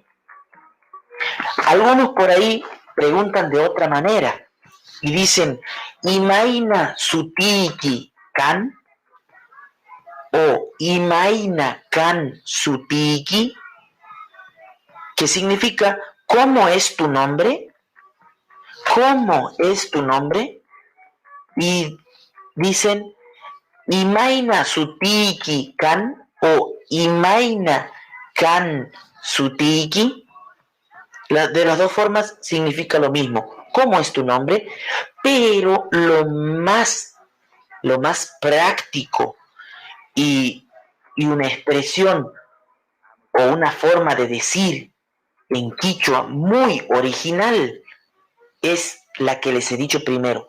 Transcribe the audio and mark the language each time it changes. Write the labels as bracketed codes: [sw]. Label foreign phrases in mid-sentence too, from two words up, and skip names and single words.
[es] Algunos por ahí preguntan de otra manera y dicen, [qu] Imayna Sutiki Kan o Imayna Kan Sutiki. [es] que significa ¿cómo es tu nombre? ¿Cómo es tu nombre? Y dicen [qu] Imaina sutiki kan o Imaina kan sutiki. [es] De las dos formas significa lo mismo. ¿Cómo es tu nombre? Pero lo más práctico y una expresión o una forma de decir en quichua muy original es la que les he dicho primero.